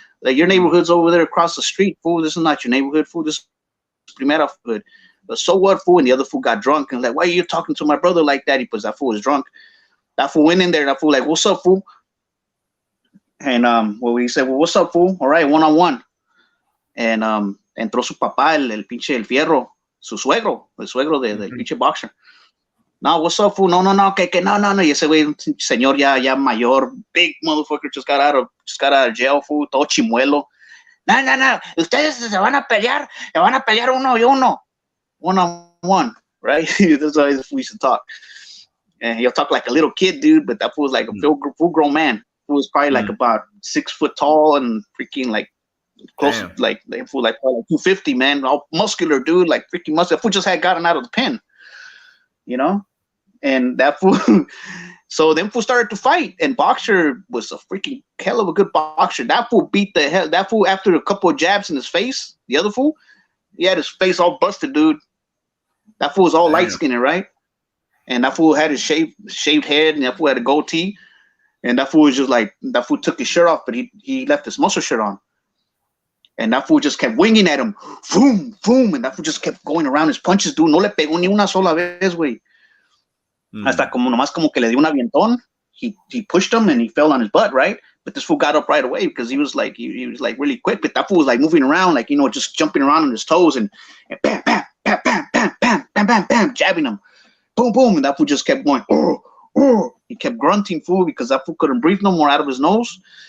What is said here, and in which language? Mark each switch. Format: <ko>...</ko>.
<en>Like, your neighborhood's over there across the street, fool. This is not your neighborhood, fool. This is Primera hood. But so what, fool?" And the other fool got drunk and like, "Why are you talking to my brother like that?" He was that fool was drunk. That fool went in there. That fool like, "What's up, fool?" And well, he said, "Well, what's up, fool? All right, 1-on-1."</en> <es>And entró su papá, el pinche el fierro, su suegro, el suegro del pinche boxer.</es> <en>"No, what's up, fool?</en> <es>No, que no. Y ese güey, señor ya mayor,</es> <en>big motherfucker, just got out of jail, fool,</en> <es>todo chimuelo.</es> <en>No.</en> <es>Ustedes se van a pelear uno y uno.</es> <en>1-on-1, right? That's how we used to talk. And he'll talk like a little kid, dude, but that fool was like a full grown man. Who was probably like about 6 foot tall and freaking like close, like they fool like probably like 250, man, all muscular, dude, like freaking muscular. That fool just had gotten out of the pen, you know. And that fool, so then fool started to fight, and Boxer was a freaking hell of a good boxer. That fool beat the hell. That fool, after a couple of jabs in his face, the other fool, he had his face all busted, dude. That fool was all light skinned, right? And that fool had his shaved head, and that fool had a goatee. And that fool was just like, that fool took his shirt off, but he left his muscle shirt on. And that fool just kept winging at him. Boom, boom. And that fool just kept going around his punches, dude.</en> <es>No le pegó ni una sola vez, güey. Hasta como nomás como que le dio un avientón.</es> <en>He pushed him and he fell on his butt, right? But this fool got up right away because he was like really quick. But that fool was like moving around, like, you know, just jumping around on his toes and bam, bam, bam, bam, bam, bam, bam, bam, bam, jabbing him. Boom, boom. And that fool just kept going, oh. He kept grunting, fool, because that fool couldn't breathe no more out of his nose.</en>